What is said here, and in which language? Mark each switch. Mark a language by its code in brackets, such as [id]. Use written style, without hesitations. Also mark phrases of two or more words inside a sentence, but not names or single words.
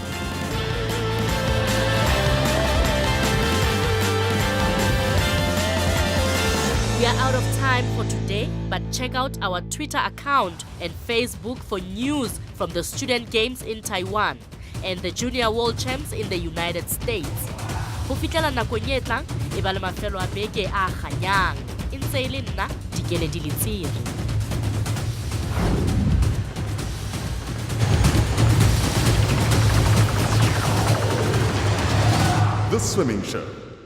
[en] We are out of time for today, but check out our Twitter account and Facebook for news from the Student Games in Taiwan and the Junior World Champs in the United States. [tn] Ho fitlela nakong e tlang e ba le mafelo a beke a kganyang e ntse e le nna Dikele Dilitsiri. [en] The Swimming Show.